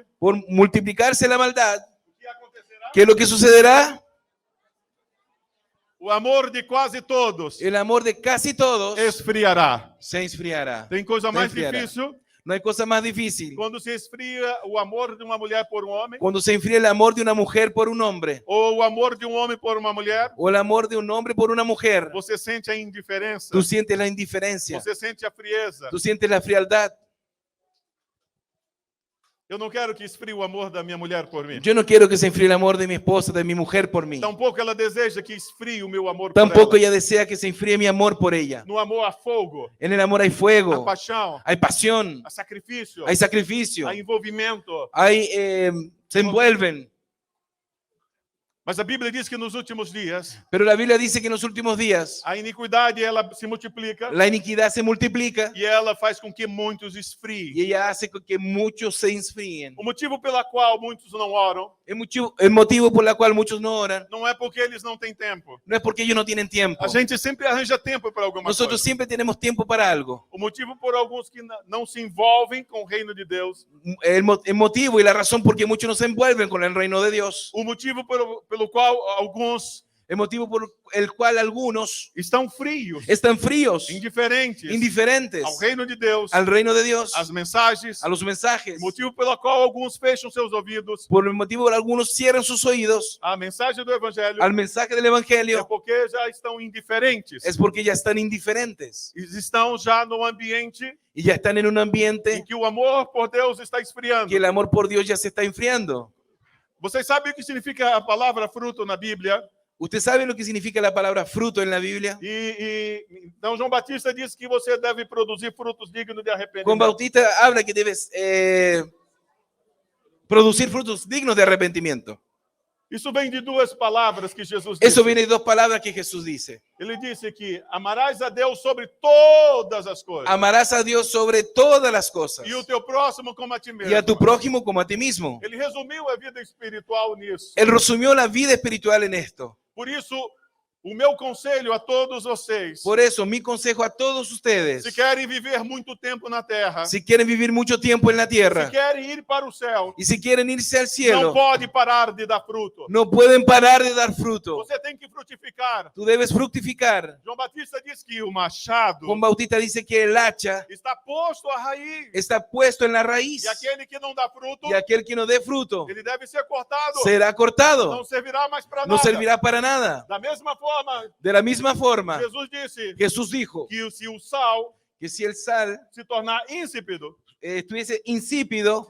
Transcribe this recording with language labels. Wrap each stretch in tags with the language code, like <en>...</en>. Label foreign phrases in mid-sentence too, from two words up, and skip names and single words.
<es>por multiplicarse la maldad,</es> <pt>o que acontecerá?</pt> <es>¿qué es lo que sucederá?</es> <pt>O amor de quase todos</pt> <es>El amor de casi todos</es> <pt>esfriará.</pt> <es>se enfriará.</es> <pt>Tem coisa mais Esfriará. difícil</pt> <es>No hay cosa más difícil</es> <pt>quando se esfria o amor de uma mulher por um homem,</pt> <es>cuando se enfría el amor de una mujer por un hombre</es> <pt>ou o amor de um homem por uma mulher.</pt> <es>o el amor de un hombre por una mujer.</es> <pt>Você sente a indiferença,</pt> <es>Tú sientes la indiferencia,</es> <pt>você sente a frieza.</pt> <es>tú sientes la frialdad.</es> <pt>Eu não quero que esfrie o amor da minha mulher por mim.</pt> <es>Yo no quiero que se enfríe el amor de mi esposa, de mi mujer por mí.</es> <pt>Tampouco ela deseja que esfrie o meu amor por</pt> <es>Tampoco</es> <pt>ela.</pt> <es>ella desea que se enfríe mi amor por ella.</es> <pt>No amor há fogo,</pt> <es>En el amor hay</es> <pt>há</pt> <es>fuego,</es> <pt>paixão,</pt> <es>hay pasión,</es> <pt>há sacrifício,</pt> <es>hay sacrificio,</es> <pt>há envolvimento.</pt> <es>se envuelven.</es> <pt>Mas a Bíblia diz que nos últimos dias</pt> <es>Pero la Biblia dice que en los últimos días</es> <pt>a iniquidade ela se multiplica</pt> <es>la iniquidad se multiplica</es> <pt>e ela faz com que muitos</pt> <es>y</es> <pt>esfriem.</pt> <es>ella hace que muchos se enfríen.</es> <pt>O motivo pela qual muitos não oram</pt> <es>El motivo por el cual muchos no oran</es> <pt>não é porque eles não têm tempo.</pt> <es>no es porque ellos no tienen tiempo.</es> <pt>A gente sempre arranja tempo para alguma</pt> <es>Nosotros</es> <pt>coisa.</pt> <es>siempre tenemos tiempo para algo.</es> <pt>O motivo por alguns que não se envolvem com o reino de Deus,</pt> <es>El motivo y la razón por qué muchos no se envuelven con el reino de Dios.</es> <pt>o motivo pelo qual alguns</pt> <es>El motivo por el cual algunos</es> <pt>estão frios,</pt> <es>están fríos,</es> <pt>indiferentes</pt> <es>indiferentes</es> <pt>ao reino de Deus,</pt> <es>al reino de Dios,</es> <pt>às mensagens,</pt> <es>a los mensajes.</es> <pt>o motivo pelo qual alguns fecham seus ouvidos</pt> <es>Por el motivo por el algunos cierran sus oídos</es> <pt>à mensagem do Evangelho,</pt> <es>al mensaje del</es> <pt>é</pt> <es>Evangelio,</es> <pt>porque já estão indiferentes.</pt> <es>es porque ya están indiferentes</es> <pt>Eles estão já no ambiente</pt> <es>y ya están en un</es> <pt>em</pt> <es>ambiente</es> <pt>que o amor por Deus está esfriando.</pt> <es>que el amor por Dios ya se está enfriando.</es> <pt>Vocês sabem o que significa a palavra fruto na Bíblia?</pt> <es>¿Usted sabe lo que significa la palabra fruto en la Biblia?</es> <pt>Então João Batista diz que você deve produzir frutos dignos de</pt> <es>Juan</es> <pt>arrependimento.</pt> <es>Bautista habla que debes producir frutos dignos de arrepentimiento.</es> <pt>Isso vem de duas palavras que Jesus disse.</pt> <es>Eso viene de dos palabras que Jesús dice.</es> <pt>Ele disse que amarás a Deus sobre todas as coisas</pt> <es>Amarás a Dios sobre todas las cosas</es> <pt>e o teu próximo como a ti mesmo.</pt> <es>y a tu prójimo como a ti mismo.</es> <pt>Ele resumiu a vida espiritual nisso.</pt> <es>Él resumió la vida espiritual en esto.</es> <pt>Por isso, o meu conselho a todos vocês,</pt> <es>Por eso, mi consejo a todos ustedes,</es> <pt>se querem viver muito tempo na terra,</pt> <es>si quieren vivir mucho tiempo en la</es> <pt>se</pt> <es>tierra</es> <pt>querem ir para o céu,</pt> <es>y si quieren irse al</es> <pt>não</pt> <es>cielo,</es> <pt>pode parar de dar fruto.</pt> <es>no pueden parar de dar fruto.</es> <pt>Você tem que frutificar.</pt> <es>Tú debes fructificar.</es> <pt>João Batista diz que o machado</pt> <es>Juan Bautista dice que el hacha</es> <pt>está posto à raiz.</pt> <es>está puesto en la raíz</es> <pt>E aquele que não dá fruto,</pt> <es>y aquel que no dé fruto</es> <pt>ele deve ser cortado.</pt> <es>será cortado.</es> <pt>Não servirá mais para</pt> <es>No</es> <pt>nada.</pt> <es>servirá para nada.</es> <pt>Da mesma forma,</pt> <es>De la misma forma,</es> <pt>Jesus disse</pt> <es>Jesús dijo</es> <pt>que se o sal</pt> <es>que si el sal</es> <pt>se tornar insípido,</pt> <es>estuviese insípido,</es>